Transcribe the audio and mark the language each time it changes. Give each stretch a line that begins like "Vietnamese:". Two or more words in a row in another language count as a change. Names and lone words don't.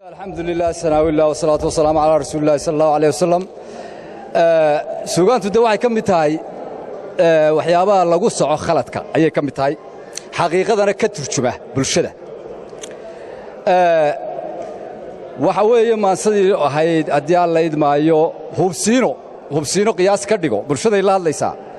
Arabic: الحمد لله، ثناء الله، والصلاة والسلام على رسول الله صلى الله عليه وسلم.
Somali: Ee, suugaantu de waxay ka mid tahay, ee, waxyaabaha lagu soco khaladka ayay ka mid tahay. Xaqiiqadana ka turjuma bulshada. Ee, waxa weeye maansadii ahayd, haddii aan la idmaayo, hubsiino, hubsiino qiyaas ka dhigo, bulshaday la hadlaysaa.